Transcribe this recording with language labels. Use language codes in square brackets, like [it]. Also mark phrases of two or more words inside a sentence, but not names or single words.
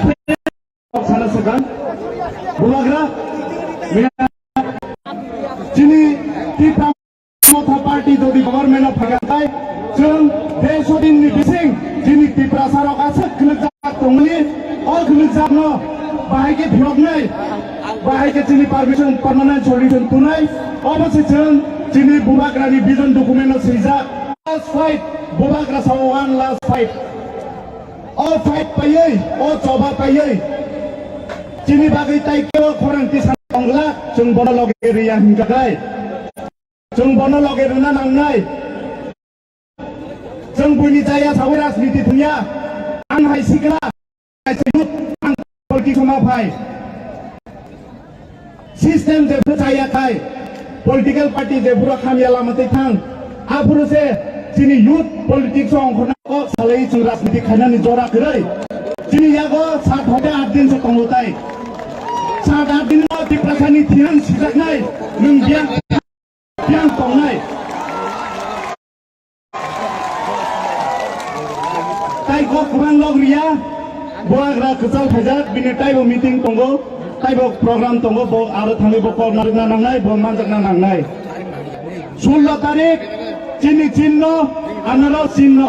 [trp] sana segan bumagra chini tipa motha party jodi government of phagai jong desodin ni bising chini tipra sarok ase khuljak tongli all khuljak no bahai ke bhiog nai bahai ke chini [en] permission permanent solution [trp] tunai obase jong chini bumagra ni [en] vision document [trp] no sijak [en] last fight [trp] bumagra sa [en] one last fight all fight [trp] payai all choba payai chini bagai tai ke khorang ti sangla jong bono loge ria hingkai jong bono loge runa nangnai jong buni jaya sawe rajniti dunia ang hai sikla sayut ang polki sama phai system de jaya kai [en] political party [trp] de bura khamya lamate thang apuro se chini [en] youth politics [trp] ongkhona ko salai chung rajniti khaina ni jora grai chini yago 7-8 [hi] दिन से [trp] konglutai 7-8 दिन ma diprasani thian sijaknai nung biang tongnai tai ko kurang log ria boagra khachal phajak bini taibo meeting tongo taibo program tongo bo aro thangi bo korna nangnai bo manjakna nangnai 16 tarik chini chinno anaro chinno